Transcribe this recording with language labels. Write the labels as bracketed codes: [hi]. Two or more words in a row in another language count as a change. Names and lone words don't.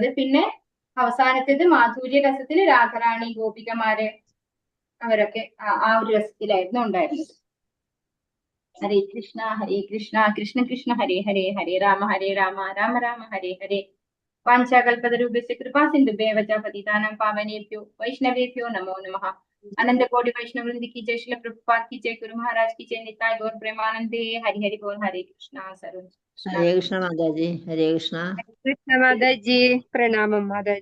[ml] പിന്നെ അവസാനത്തേത് മാധുര്യരസത്തിൽ രാധാറാണി, ഗോപികമാര് അവരൊക്കെ ആ ഒരു രസത്തിലായിരുന്നു ഉണ്ടായിരുന്നത്. [sa] ഹരേ കൃഷ്ണ കൃഷ്ണ കൃഷ്ണ ഹരേ ഹരേ, ഹരേ രാമ രാമ രാമ ഹരേ ഹരേ. വാഞ്ചാകൽപതരൂപസ്യ കൃപാ സിന്ധുഭ്യൈവ ച പതിതാനാം പാവനേഭ്യോ വൈഷ്ണവേഭ്യോ നമോ നമഃ. [hi] अनंत कोटि वैष्णव वृंद की जय, श्रील प्रभुपाद की जय, गुरु महाराज की जय, निताय गौर प्रेमानंदे। हरि हरि बोल। हरे कृष्णा सर्व [ml] ഹരേ കൃഷ്ണ മാതാജി. ഹരേ കൃഷ്ണ. കൃഷ്ണ മാതാജി. പ്രണാമം മാതാജി.